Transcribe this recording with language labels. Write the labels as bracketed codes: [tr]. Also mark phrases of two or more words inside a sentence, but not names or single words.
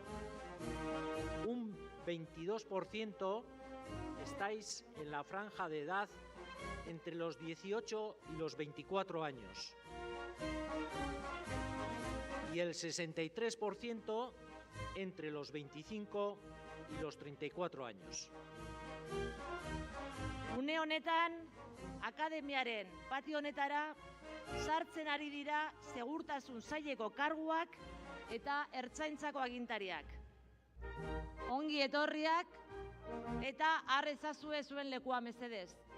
[es] Un 22% estáis en la franja de edad entre los 18 y los 24 años. Y el 63% entre los 25 y los 34 años. [eu] Une honetan, akademiaren patio honetara sartzen ari dira segurtasun saileko karguak eta ertzaintzako agintariak. Ongi etorriak eta har ezazue zuen lekua mesedez.